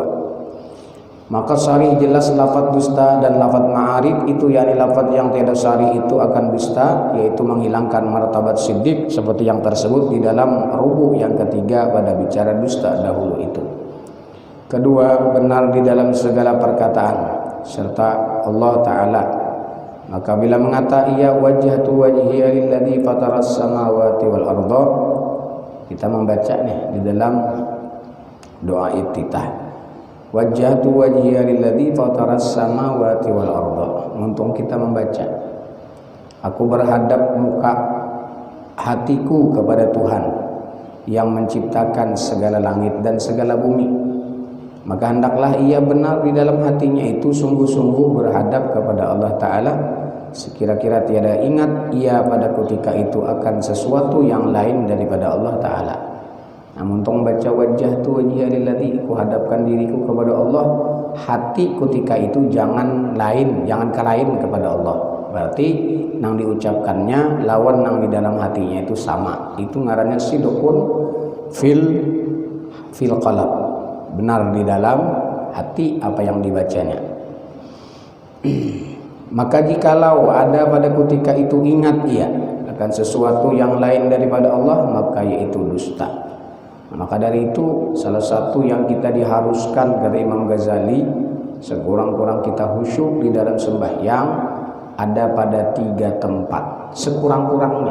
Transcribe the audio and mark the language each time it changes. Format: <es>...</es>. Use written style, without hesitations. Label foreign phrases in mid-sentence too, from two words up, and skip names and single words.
<ms>Maka syarih jelas lafaz dusta, dan lafaz ma'arid itu yakni lafaz yang tiada syarih itu akan dusta, yaitu menghilangkan martabat siddiq seperti yang tersebut di dalam rubuh yang ketiga pada bicara dusta dahulu itu. Kedua, benar di dalam segala perkataan serta Allah Ta'ala. Maka bila mengata ia</ms> <ar>wajhatu wajhiya lilladzi fataras samawati wal arda,</ar> <id>kita membaca nih di dalam doa iftitah,</id> <ar>wajhatu wajhiya lilladzi fataras samawati wal arda.</ar> <id>Untung kita membaca, aku berhadap muka hatiku kepada Tuhan yang menciptakan segala langit dan segala bumi.</id> <ms>Maka hendaklah ia benar di dalam hatinya itu sungguh-sungguh berhadap kepada Allah Ta'ala, sekira-kira tiada ingat ia pada ketika itu akan sesuatu yang lain daripada Allah Ta'ala.</ms> <bjn>Namun tong baca</bjn> <ar>wajah tu wajhiya lilladzi,</ar> <bjn>ku hadapkan diriku kepada Allah, hati ketika itu jangan lain, jangan kalain kepada Allah. Berarti nang diucapkannya lawan nang di dalam hatinya itu sama.</bjn> <id>Itu ngarannya</id> <ar>sidqun fil qalb,</ar> <ms>benar di dalam hati apa yang dibacanya. Maka jikalau ada pada ketika itu ingat ia akan sesuatu yang lain daripada Allah, maka yaitu dusta.</ms> <id>Maka dari itu salah satu yang kita diharuskan kata Imam Ghazali, sekurang-kurang kita khusyuk di dalam sembahyang ada pada 3 tempat sekurang-kurangnya.</id>